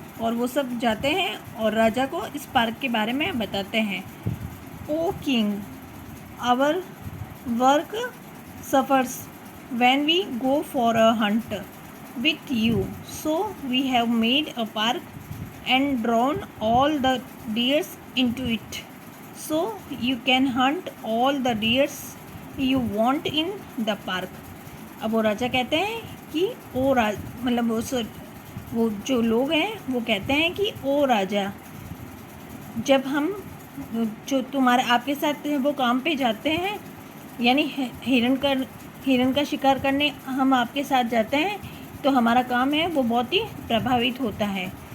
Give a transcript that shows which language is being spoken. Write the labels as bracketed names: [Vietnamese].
[Hindi] और वो सब जाते हैं और राजा को इस पार्क के बारे में बताते हैं. [English] O king, our work suffers when we go for a hunt with you, so we have made a park and drawn all the deers into it, so you can hunt all the deers you want in the park. [Hindi] अब वो राजा कहते हैं कि मतलब वो जो लोग हैं वो कहते हैं कि ओ राजा, जब हम जो तुम्हारे आपके साथ वो काम पे जाते हैं, यानी हिरण का शिकार करने हम आपके साथ जाते हैं, तो हमारा काम है वो बहुत ही प्रभावित होता है।